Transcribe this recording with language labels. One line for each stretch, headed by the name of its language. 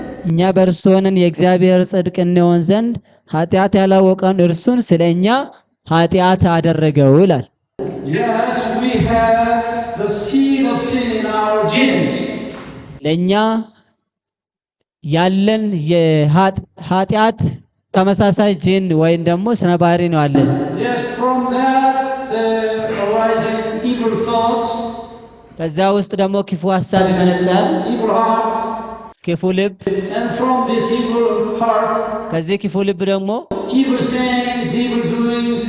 Amharic: እኛ በእርሱ ሆነን የእግዚአብሔር ጽድቅ እንሆን ዘንድ ኃጢአት ያላወቀን እርሱን ስለኛ ኃጢአት አደረገው ይላል።
English: Yes, we have the seed of sin in our genes.
Amharic: ለኛ ያለን የኃጢአት ተመሳሳይ ጂን ወይም ደግሞ ስነ ባህሪ ነው አለን።
English: Yes, from that there arising evil thoughts.
Amharic: ከዛ ውስጥ ደግሞ ክፉ ሐሳብ ይመነጫል።
English: Evil heart.
Amharic: ክፉ ልብ
English: And from this evil heart,
Amharic: ከዚህ ክፉ ልብ ደግሞ
English: evil sayings, evil doings,